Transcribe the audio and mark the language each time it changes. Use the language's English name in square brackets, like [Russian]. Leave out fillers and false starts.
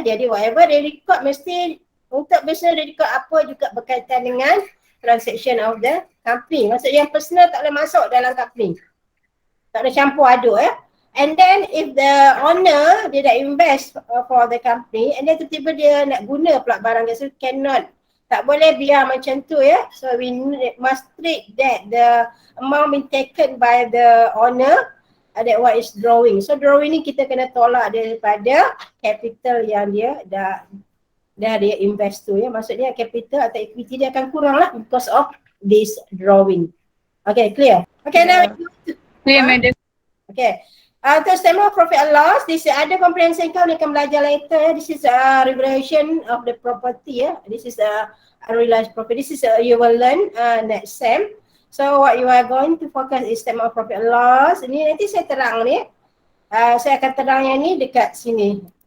[Malay] Jadi [English] whatever they record [Malay] mesti untuk business dia record apa juga berkaitan dengan transaction of the company. Maksudnya yang personal tak boleh masuk dalam company. Tak boleh campur aduk ya. [English] And then if the owner [Malay] dia dah [English] invest for the company and then [Malay] tiba-tiba dia nak guna pula barang dia, [English] so cannot. [Malay] Tak boleh biar macam tu ya. [English] So we must treat that the amount been taken by the owner, that what is drawing. [Malay] So drawing ni kita kena tolak daripada capital yang dia dah dia invest tu ya. Maksudnya capital atau equity dia akan kurang lah [English] because of this drawing. Okay, clear? Okay, now Clear, madam. [Malay] okay. Untuk statement of profit and loss, this ada comprehensive account ni akan belajar later. [English] This is revaluation of the property ya. This is unrealized profit. This is you will learn next sem. So what you are going to focus is statement of profit and loss. [Malay] Ini nanti saya terang ni. Saya akan terang yang ni dekat sini.